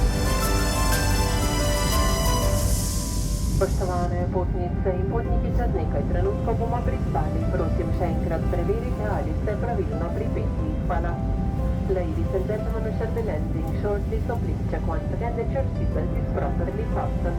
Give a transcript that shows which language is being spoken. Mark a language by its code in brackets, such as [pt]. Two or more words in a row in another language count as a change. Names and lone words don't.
[sl] Spoštovane potnice in potniki, čez nekaj trenutkov bomo pristali. Prosim še enkrat preverite, ali ste pravilno pripeti. Hvala. [en] Ladies and gentlemen, we shall be landing shortly, so please check once again that your seatbelt is properly fastened.